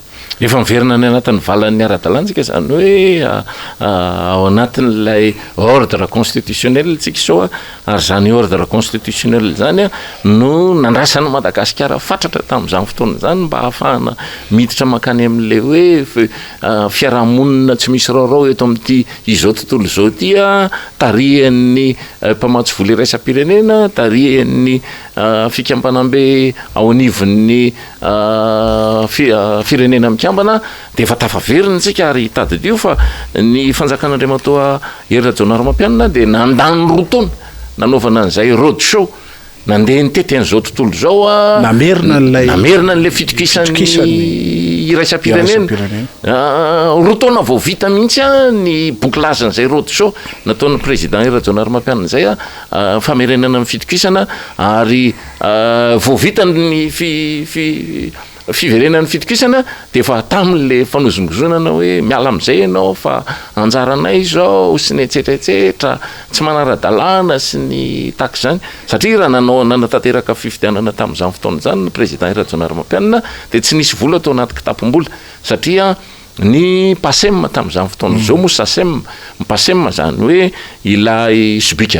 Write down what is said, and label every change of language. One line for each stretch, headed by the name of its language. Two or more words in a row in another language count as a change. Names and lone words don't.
Malagasy: efa miverina ny anatin'ny valan'ny ara-dalantsika zany hoe ao anatin'lay
French: ordre constitutionnel
Malagasy: tsika sao ary zany
French: ordre constitutionnel
Malagasy: zany no nandrasan'ny Madagasikara fatratra tamin'izany fotoana zany mba ahafahana miditra makany amin'le hoe fiarahamonina tsy misy raorao eto amin'ity izao tontolo izao ty tarihan'ny mpamatsy voly raisam-pirenena tarihan'ny fikambanambe ao anivon'ny firenena mikambana de efa tafaverina tsika ary tadidio fa ny fanjakan'Andriamatoa Hery Rajaonarimampianina de nandany rotaona nanaovana an'izay
English: road show
Malagasy: nandeha nitety an'izao tontolo zao namerina n'le fitokisan'ny iraisam-pirenena rotaona vao vita mihitsy ny bouclagen'izay
English: road show
Malagasy: nataon'ny président Hery Rajaonarimampianina zay famerenana amin'ny fitokisana ary vao vita ny fiverenan'ny fitokisana de efa tamin'le fanozongozonana hoe miala am'izay ianao fa anjaranay zao sy ny etsetsaetsetra tsy manara-dalàna sy ny tak zany satria raha nanatanteraka fifidianana tamin'izany fotoana zany ny président Rajaonarimampianina de tsy nisy vola tao anaty kitapom-bola satria ny pasem tamin'izany fotoana zao moa sasem pasem zany hoe ilay sobika